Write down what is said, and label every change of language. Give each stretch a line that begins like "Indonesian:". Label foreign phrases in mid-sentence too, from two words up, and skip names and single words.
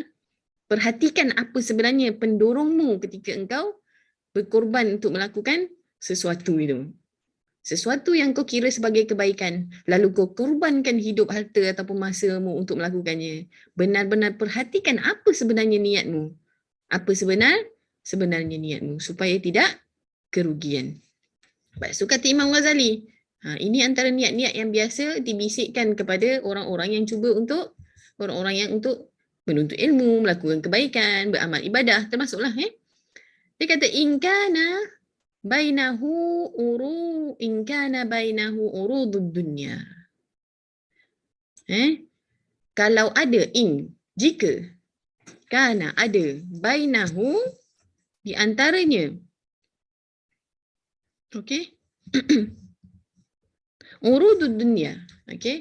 Malay: Perhatikan apa sebenarnya pendorongmu ketika engkau berkorban untuk melakukan sesuatu itu. Sesuatu yang kau kira sebagai kebaikan, lalu kau korbankan hidup, harta ataupun masamu untuk melakukannya. Benar-benar perhatikan apa sebenarnya niatmu. Apa sebenarnya niatmu supaya tidak kerugian. Lepas tu kata Imam Ghazali, ini antara niat-niat yang biasa dibisikkan kepada orang-orang yang cuba untuk untuk menuntut ilmu, melakukan kebaikan, beramal ibadah, termasuklah dia kata
Arabic: إن كان بينه عروض الدنيا.
Malay: Kalau ada jika kana ada bainahu di antaranya. Okey.
Arabic: عروض الدنيا.
Malay: Okey.